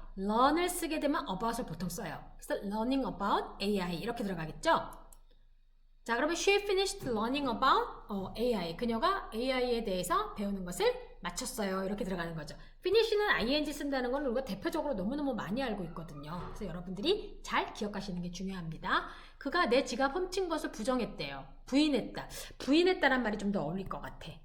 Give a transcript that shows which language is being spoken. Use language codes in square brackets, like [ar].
[ko] learn을 쓰게 되면 about을 보통 써요. 그래서 [en] learning about AI [ko] 이렇게 들어가겠죠? 자, 그러면 [en] she finished learning about AI. [ko] 그녀가 AI에 대해서 배우는 것을 마쳤어요. 이렇게 들어가는 거죠. finish는 ing 쓴다는 건 우리가 대표적으로 너무너무 많이 알고 있거든요. 그래서 여러분들이 잘 기억하시는 게 중요합니다. 그가 내 지갑 훔친 것을 부정했대요. 부인했다. 부인했다란 말이 좀 더 어울릴 것 같아.